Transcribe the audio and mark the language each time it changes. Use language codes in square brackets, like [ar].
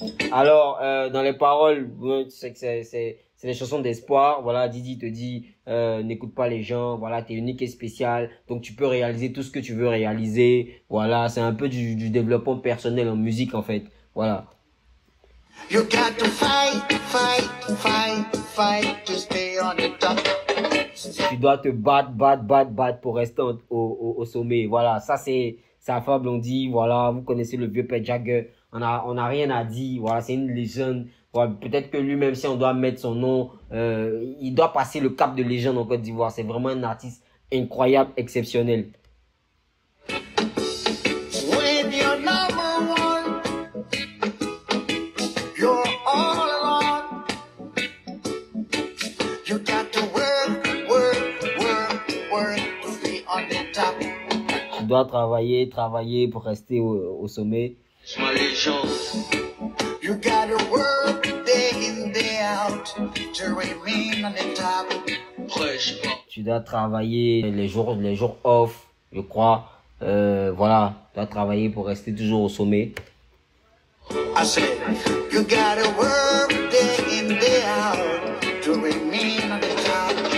[fr] Alors, dans les paroles, c'est des chansons d'espoir. Voilà, Didi te dit, n'écoute pas les gens. Voilà, t'es unique et spécial. Donc, tu peux réaliser tout ce que tu veux réaliser. Voilà, c'est un peu du développement personnel en musique, en fait. Voilà. [en] You got to fight to stay on the top. [fr] Tu dois te battre pour rester au sommet. Voilà, ça c'est Alpha Blondy. Voilà, vous connaissez le vieux Pet Jagger. On a rien à dire. Voilà, c'est une légende. Voilà, peut-être que lui-même, si on doit mettre son nom, il doit passer le cap de légende en Côte d'Ivoire. C'est vraiment un artiste incroyable, exceptionnel. [en] When you're number one, you're all alone. You got to work to be on the top. [fr] Tu dois travailler pour rester au sommet. [en] You gotta work day in, day out. out to remain on the top. [fr] Tu dois travailler les jours off, je crois. Voilà, tu dois travailler pour rester toujours au sommet. [en] I said, you gotta work day in, day out to remain on the top.